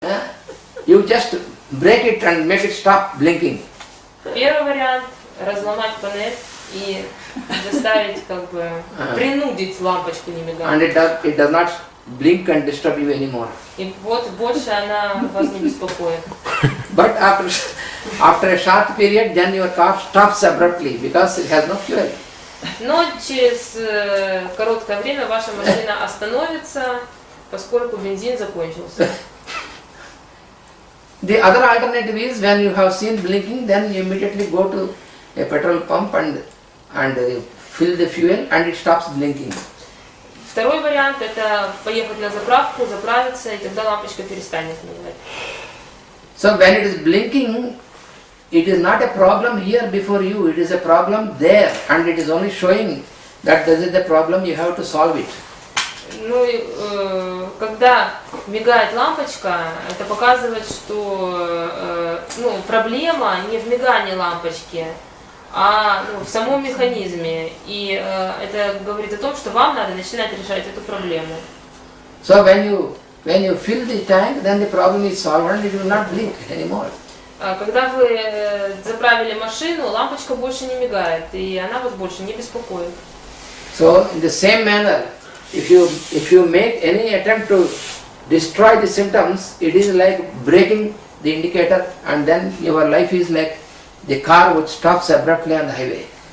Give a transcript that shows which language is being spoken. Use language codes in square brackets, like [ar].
[en] You just break it and make it stop blinking. [ru] Первый вариант – разломать панель и заставить, как бы, принудить лампочку не мигать. [en] And it does not blink and disturb you anymore. [ru] И вот больше она вас не беспокоит. [en] But after a short period, then your car stops abruptly because it has no fuel. [ru] Но через короткое время ваша машина остановится, поскольку бензин закончился. [en] The other alternative is when you have seen blinking, then you immediately go to a petrol pump and fill the fuel and it stops blinking. [ru] Второй вариант – это поехать на заправку, заправиться, и тогда лампочка перестанет мигать. [en] So when it is blinking, it is not a problem here before you, it is a problem there, and it is only showing that this is the problem, you have to solve it. [ru] Ну и когда мигает лампочка, это показывает, что проблема не в мигании лампочки, а в самом механизме. И это говорит о том, что вам надо начинать решать эту проблему. [en] So when you fill the tank, then the problem is solved and it will not blink anymore. [ru] Когда вы заправили машину, лампочка больше не мигает, и она вас больше не беспокоит. [en] So in the same manner, if you make any attempt to destroy the symptoms, it is like breaking the indicator, and then your life is like the car which stops abruptly on the highway.